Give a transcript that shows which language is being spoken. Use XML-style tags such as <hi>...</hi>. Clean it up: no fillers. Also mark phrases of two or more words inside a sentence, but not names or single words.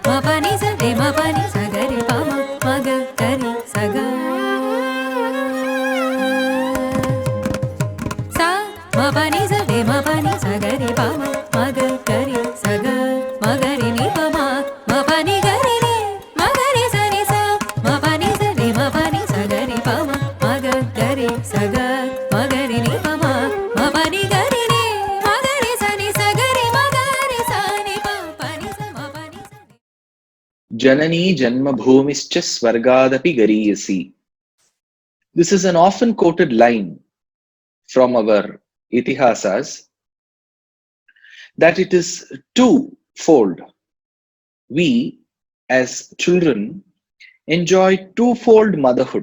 <sa>pani sa re ma pani sa ga re pa ma ma ga re sa ga sa ma pani sa re ma pani sa ga re pa ma ma ga re sa ga ma ga re ni pa ma pani ga re ma ga re sa ma pani sa re ma pani sa ga re pa ma ga re sa ga ma ga re ni pa ma pani ga re ma ga re sa ga re ma ga re sa ni pa pani sa ma pani sa जननी जन्मभूमिश्च स्वर्गादपि गरीयसी.</sa> <en>This is an often quoted line from our itihasas that it is twofold. We, as children, enjoy twofold motherhood.</en>